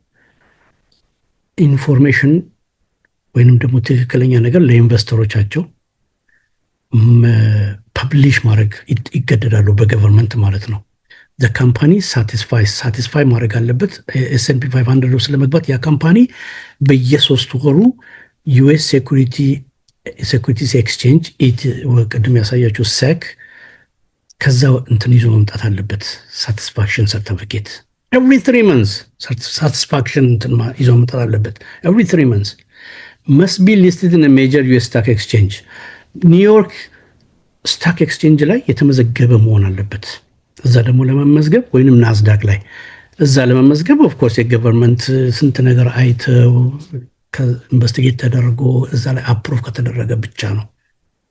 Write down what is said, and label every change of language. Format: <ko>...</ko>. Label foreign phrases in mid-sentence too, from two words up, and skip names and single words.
<am>ኢንፎርሜሽን ወይንም ደግሞ ትክክለኛ ነገር ለኢንቨስተሮቻቸው ፐብሊሽ ማድረግ ይገደዳሉ በገቨርንመንት ማለት ነው።</am> <en>the company satisfy</en> <am>ማድረግ አለበት S&P 500 ውስጥ ለመግባት ያ ካምፓኒ በየ3 ወሩ</am> <en>US Securities Exchange</en> <am>ቅድም ያሳያችሁ SEC ከዛ እንትን ይዞ መምጣት አለበት satisfaction</am> <en>certificate every 3 months</en> <am>satisfaction እንትን ይዞ መምጣት አለበት</am> <en>every 3 months must be listed in a major US stock exchange New York stock exchange</en> <am>ላይ የተመዘገበ መሆን አለበት። እዛ ደግሞ ለመመዝገብ ወይንም ናስዳክ ላይ እዛ ለመመዝገብ</am> <en>of course</en> <am>የገቨርንመንት ስንት ነገር አይተው ኢንቨስቲጌት ተደርጎ እዛ ላይ አፕሩቭ ከተደረገ ብቻ ነው</am>